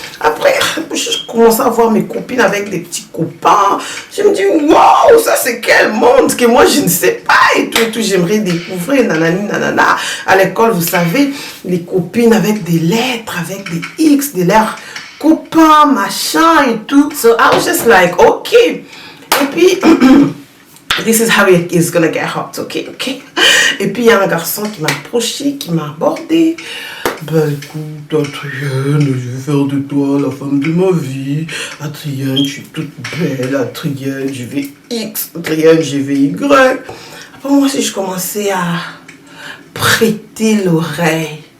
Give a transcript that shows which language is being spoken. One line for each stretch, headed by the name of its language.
French: Après, je commençais à voir mes copines avec des petits copains. Je me dis, waouh, ça c'est quel monde que moi je ne sais pas et tout, j'aimerais découvrir, nanani, nanana. À l'école, vous savez, les copines avec des lettres, avec des X, de leurs copains, machin et tout.
English: So I was just like, ok.
French: Et puis...
English: This is how it is gonna get hot, ok.
French: Et puis il y a un garçon qui m'a approché, qui m'a abordé. Ben écoute, Adrienne, je vais faire de toi la femme de ma vie. Adrienne, tu es toute belle. Adrienne, je vais X. Adrienne, je vais Y. Après moi aussi, je commençais à prêter l'oreille.